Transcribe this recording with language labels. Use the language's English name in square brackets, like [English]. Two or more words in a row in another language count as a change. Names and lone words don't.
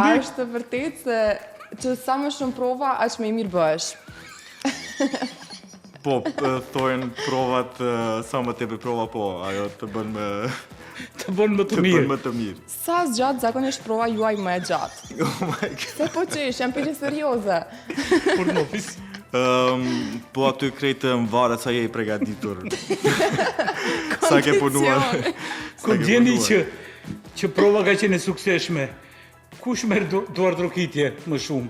[Albanian] A është vërtet se që sa më shumë prova, aq më i mirë bëhesh? Po, thojnë provat, sa më tepër prova po, ajo të bën më... Të bën më të Të bën mirë. më të mirë. Sa zgjat zakonisht prova juaj më e gjatë? [English] Oh my god. [Albanian] Se po qesh, jam pyetje serioze. Por në ofis. Po aty krejtë më varet sa je i përgatitur. Sa ke punuar. Kur gjeni që prova ka qenë e suksesshme, kush merr duartrokitje më shumë?